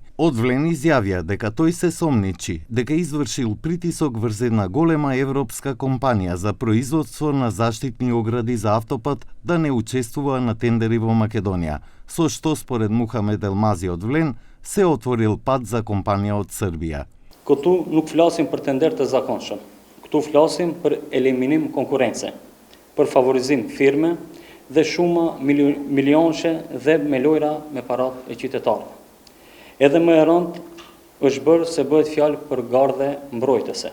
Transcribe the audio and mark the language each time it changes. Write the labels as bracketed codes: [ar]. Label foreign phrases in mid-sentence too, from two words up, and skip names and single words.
[mk] Од Влен изјавија дека тој се сомничи дека извршил притисок врз една голема европска компанија за производство на заштитни огради за автопат да не учествува на тендери во Македонија, со што според Мухамед Елмази од Влен се отворил пат за компанија од Србија. [sq] Këtu nuk flasim për tender të zakonshëm. Këtu flasim për eliminim konkurrence, për favorizim firme dhe shuma milionëshe dhe me lojra me parat e qytetarëve. Edhe më e rëndë është bërë se bëhet fjalë për gardhe mbrojtëse.